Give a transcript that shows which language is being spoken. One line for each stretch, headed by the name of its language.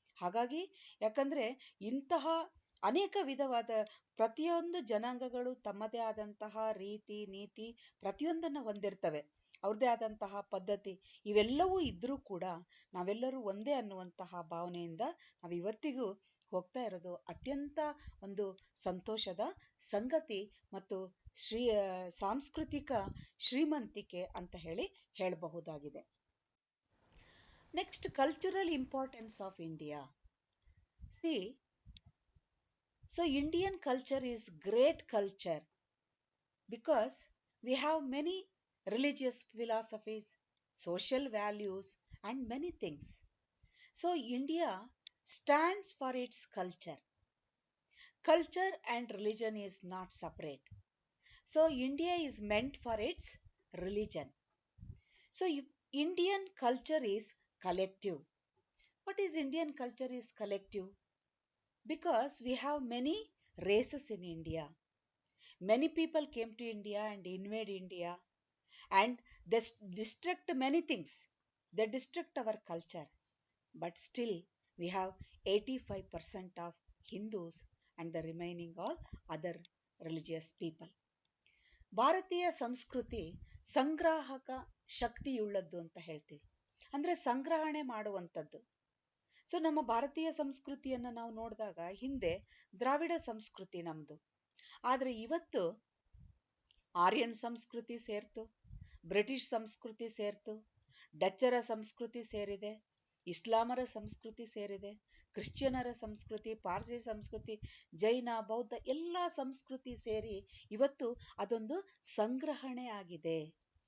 Kannada: ಹಾಗಾಗಿ ಯಾಕಂದ್ರೆ ಇಂತಹ ಅನೇಕ ವಿಧವಾದ ಪ್ರತಿಯೊಂದು ಜನಾಂಗಗಳು ತಮ್ಮದೇ ಆದಂತಹ ರೀತಿ ನೀತಿ ಪ್ರತಿಯೊಂದನ್ನ ಹೊಂದಿರ್ತವೆ, ಅವ್ರದೇ ಆದಂತಹ ಪದ್ಧತಿ, ಇವೆಲ್ಲವೂ ಇದ್ರೂ ಕೂಡ ನಾವೆಲ್ಲರೂ ಒಂದೇ ಅನ್ನುವಂತಹ ಭಾವನೆಯಿಂದ ನಾವು ಇವತ್ತಿಗೂ ಹೋಗ್ತಾ ಇರೋದು ಅತ್ಯಂತ ಒಂದು ಸಂತೋಷದ ಸಂಗತಿ ಮತ್ತು ಸಾಂಸ್ಕೃತಿಕ ಶ್ರೀಮಂತಿಕೆ ಅಂತ ಹೇಳಬಹುದಾಗಿದೆ.
English: Next, cultural importance of India. So Indian culture is great culture because we have many religious philosophies, social values and many things. So India stands for its culture. Culture and religion is not separate. So India is meant for its religion. So Indian culture is collective. What is Indian culture is collective? Because we have many races in India. Many people came to India and invade India and they destruct many things. They destruct our culture. But still we have 85% of Hindus and the remaining all other religious people.
Kannada: ಭಾರತೀಯ ಸಂಸ್ಕೃತಿ ಸಂಗ್ರಾಹಕ ಶಕ್ತಿಯುಳ್ಳದ್ದು ಅಂತ ಹೇಳ್ತೀವಿ. ಅಂದ್ರೆ ಸಂಗ್ರಹಣೆ ಮಾಡುವಂಥದ್ದು. So ನಮ್ಮ ಭಾರತೀಯ ಸಂಸ್ಕೃತಿಯನ್ನ ನಾವು ನೋಡಿದಾಗ ಹಿಂದೆ ದ್ರಾವಿಡ ಸಂಸ್ಕೃತಿ ನಮ್ದು. ಆದ್ರೆ ಇವತ್ತು ಆರ್ಯನ್ ಸಂಸ್ಕೃತಿ ಸೇರ್ತು, ಬ್ರಿಟಿಷ್ ಸಂಸ್ಕೃತಿ ಸೇರ್ತು, ಡಚ್ಚರ ಸಂಸ್ಕೃತಿ ಸೇರಿದೆ, ಇಸ್ಲಾಮರ ಸಂಸ್ಕೃತಿ ಸೇರಿದೆ, ಕ್ರಿಶ್ಚಿಯನರ ಸಂಸ್ಕೃತಿ, ಪಾರ್ಸಿ ಸಂಸ್ಕೃತಿ, ಜೈನ, ಬೌದ್ಧ ಎಲ್ಲಾ ಸಂಸ್ಕೃತಿ ಸೇರಿ ಇವತ್ತು ಅದೊಂದು ಸಂಗ್ರಹಣೆ ಆಗಿದೆ.